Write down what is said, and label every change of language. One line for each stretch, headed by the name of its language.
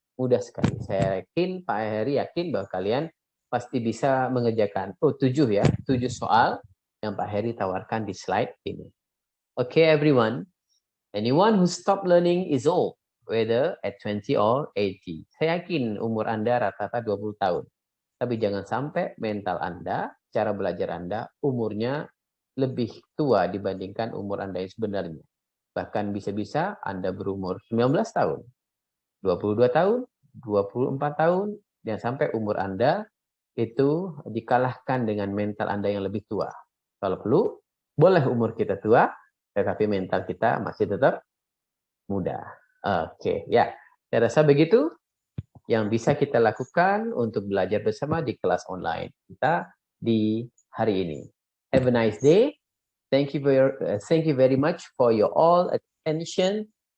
Indonesian: Mudah sekali. Saya yakin, Pak Heri yakin bahwa kalian pasti bisa mengerjakan 7 ya, 7 soal yang Pak Heri tawarkan di slide ini.
English: Okay, everyone. Anyone who stop learning is old, whether at 20 or 80.
Indonesian: Saya yakin umur Anda rata-rata 20 tahun. Tapi jangan sampai mental Anda, cara belajar Anda, umurnya lebih tua dibandingkan umur Anda yang sebenarnya. Bahkan bisa-bisa Anda berumur 19 tahun, 22 tahun, 24 tahun, dan sampai umur Anda itu dikalahkan dengan mental Anda yang lebih tua. Kalau perlu, boleh umur kita tua, tetapi mental kita masih tetap muda. Oke, ya. Saya rasa begitu yang bisa kita lakukan untuk belajar bersama di kelas online kita di hari ini.
English: Have a nice day. Thank you very much for your all attention.